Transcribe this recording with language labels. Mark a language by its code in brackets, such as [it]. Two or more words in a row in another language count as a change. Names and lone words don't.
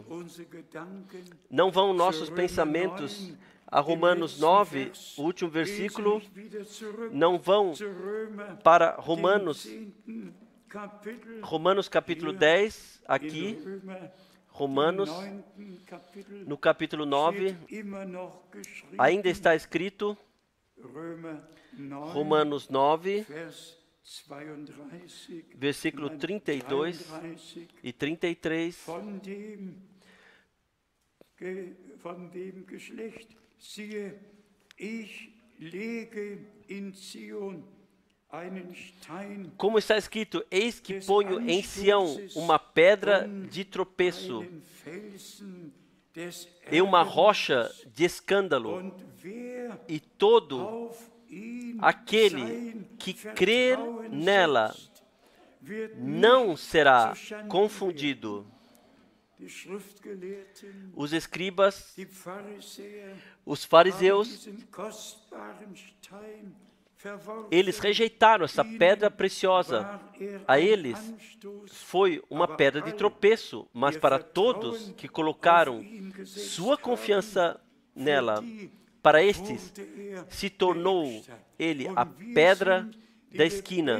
[pt] Não vão nossos pensamentos a Romanos 9, o último versículo, não vão para Romanos capítulo 10, aqui, Romanos, no capítulo 9, ainda está escrito, Romanos 9, [de] Vers 32 [pt] versículo 32 e 33. [de] Von dem Geschlecht, siehe, ich lege in Zion einen Stein, [pt] Como está escrito, eis que ponho em Sião uma pedra de tropeço [de] einen Felsen des [pt] e uma rocha de escândalo, [de] und wer [pt] e todo [de] auf ihn [pt] aquele [de] sein [pt] que crer [de] Vertrauen [pt] nela [de] setzt, wird [pt] não [de] nicht [pt] será [de] zu Schanden [pt] confundido. [de] werden. Die Schriftgelehrten, [pt] Os escribas, [de] die Pharisäer, [pt] os [de] haben [pt] fariseus, [de] diesen kostbaren Stein verworfen. [pt] eles rejeitaram essa pedra preciosa. [de] War er [pt] A [de] ein [pt] eles [de] Anstoß, [pt] foi uma pedra de tropeço, mas para todos que colocaram sua confiança nela, para estes se tornou ele a pedra da esquina.